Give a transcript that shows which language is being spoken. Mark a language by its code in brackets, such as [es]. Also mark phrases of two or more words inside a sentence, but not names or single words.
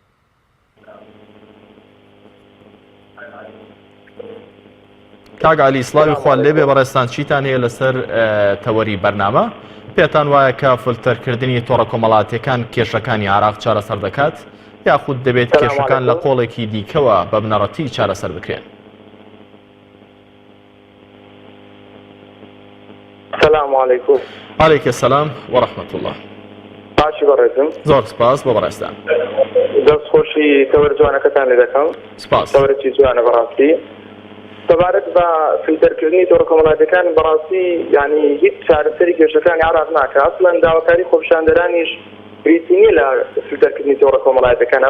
[ckb] کاک عەلی سڵاوی خوان لێبێ بەڕێستان چیتان هەیە لەسەر تەوەری بەرنامە؟ پێتان وایە کە فلتەرکردنی تۆڕە کۆمەڵاتیەکان کێشەکانی عراق چارەسەر دەکات یاخود دەبێت کێشەکان لە قۆڵێکی دیکەوە بە بنەڕەتی چارەسەر بکرێن؟ [ar] السلام عليكم. عليك السلام ورحمة الله. [ckb] باشی بەڕێزم. زۆر سپاس بۆ بەڕێستان. دەست خۆشی تەوەر جوانەکەتان لێ دەکەم. سپاس. تەوەرێکی جوانە بەڕاستی. سەبارەت بە فیلتەرکردنی تۆڕە کۆمەڵاتیەکان بەڕاستی یعنی هیچ چارەسەری کێشەکانی عراق ناکات. ئەسڵەن داواکاری خۆپیشاندەرانیش بریتی نییە لە فیلتەرکردنی تۆڕە کۆمەڵاتیەکان.